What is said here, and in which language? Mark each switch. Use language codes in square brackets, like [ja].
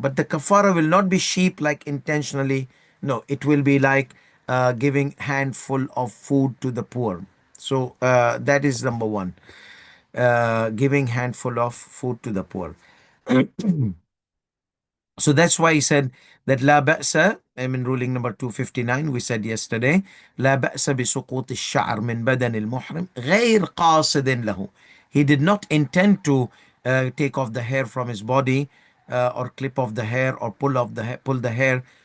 [en] But the kafara will not be sheep like intentionally. No, it will be like giving handful of food to the poor. So that is number one. Giving handful of food to the poor. So that's why he said that [ar] لا بأس. [en] I mean, ruling number 259, we said yesterday, [ar] لا بأس بسقوط الشعر من بدن المحرم غير قاصد له. [en] He did not intend to take off the hair from his body, or clip off the hair, or pull the hair.